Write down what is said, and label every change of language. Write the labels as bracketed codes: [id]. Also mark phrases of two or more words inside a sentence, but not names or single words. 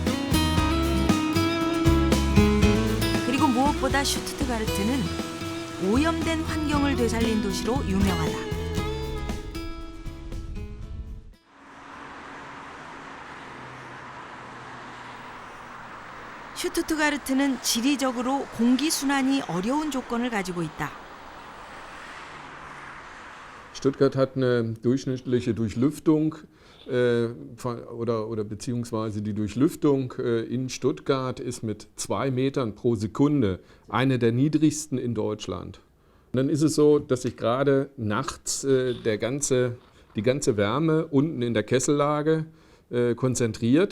[ko] 그리고 무엇보다 슈투트가르트는 오염된 환경을 되살린 도시로 유명하다. 슈투트가르트는 지리적으로 공기 순환이 어려운 조건을 가지고 있다. [de] Stuttgart hat eine durchschnittliche Durchlüftung oder beziehungsweise die Durchlüftung in Stuttgart ist mit 2 Metern pro Sekunde eine der niedrigsten in Deutschland. Und dann ist es so, dass sich gerade nachts die ganze Wärme unten in der Kessellage konzentriert.